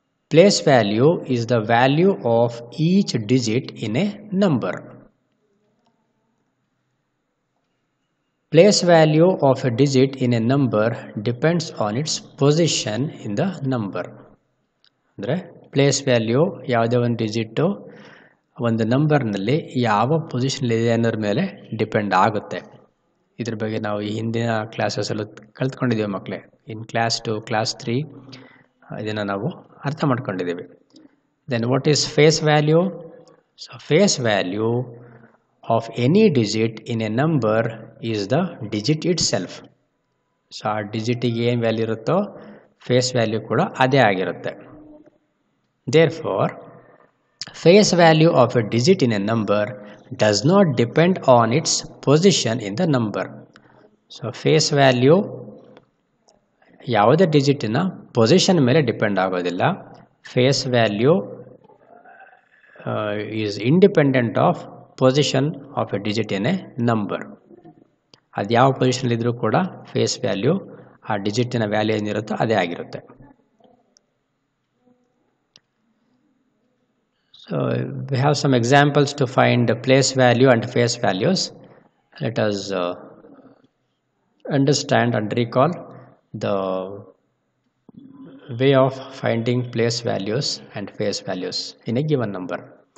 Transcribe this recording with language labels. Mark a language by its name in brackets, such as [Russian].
[English] Place value is the value of each digit in a number. Place value of a digit in a number depends on its position in the number. [Kannada] ಅಂದರೆ place value ಯಾವುದೇ ಒಂದು digit ಒಂದು ನಂಬರ್ನಲ್ಲಿ ಯಾವ position ಇದೆ ಅನ್ನೋದ್ರ ಮೇಲೆ depend ಆಗುತ್ತೆ. ಇದ್ರ ಬಗ್ಗೆ ನಾವು ಈ ಹಿಂದಿನ ಕ್ಲಾಸಸ್ಸಲ್ಲೂ ಕಲ್ತ್ಕೊಂಡಿದ್ದೀವಿ ಮಕ್ಕಳೇ. ಇನ್ ಕ್ಲಾಸ್ 2, ಕ್ಲಾಸ್ 3 ಇದನ್ನು ನಾವು ಅರ್ಥ ಮಾಡ್ಕೊಂಡಿದ್ದೀವಿ. [English] Then what is face value? So face value of any digit in a number is the digit itself. [Kannada] So ಆ ಡಿಜಿಟಿಗೆ ಏನು ವ್ಯಾಲ್ಯೂ ಇರುತ್ತೋ ಫೇಸ್ ವ್ಯಾಲ್ಯೂ ಕೂಡ ಅದೇ ಆಗಿರುತ್ತೆ. [English] Therefore, face value of a digit in a number does not depend on its position in the number. [Kannada] So face value ಯಾವುದೇ ಡಿಜಿಟಿನ position ಮೇಲೆ depend ಆಗೋದಿಲ್ಲ. [English] Face value is independent of position of a digit in a number. [Kannada] ಅದು ಯಾವ position ಇದ್ರೂ ಕೂಡ face value ಆ ಡಿಜಿಟಿನ value ಏನಿರುತ್ತೋ ಅದೇ ಆಗಿರುತ್ತೆ. [English] So we have some examples to find the place value and face values. Let us understand and recall the way of finding place values and face values in a given number.